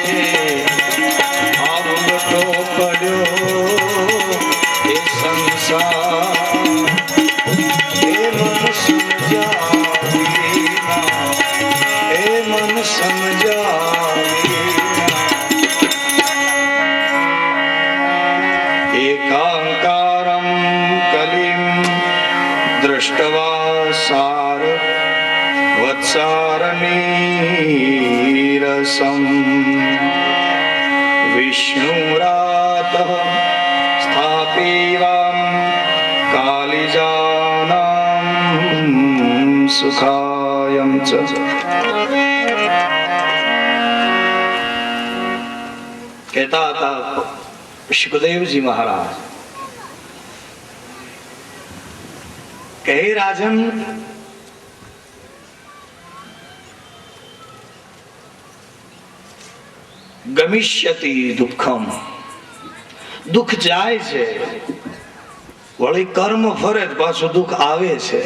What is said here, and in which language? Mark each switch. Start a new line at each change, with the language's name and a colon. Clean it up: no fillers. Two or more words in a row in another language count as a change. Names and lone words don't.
Gujarati: આવડતો પડ્યો એ સંસાર. એ મન સમજાવી ના. એ મન સમજાવી ના.
Sanskrit: एकांकारं कलिं दृष्ट्वा सार वत्सारनीरसं विष्णुरातः स्थापिवां कालिजानां सुखायं च.
Hindi: कहता था
Gujarati: સુખદેવજી મહારાજ કહે
Sanskrit: રાજન ગમિષ્યતિ દુઃખમ.
Gujarati: દુઃખ જાય છે વળી કર્મ ફરે પાછું દુઃખ આવે છે.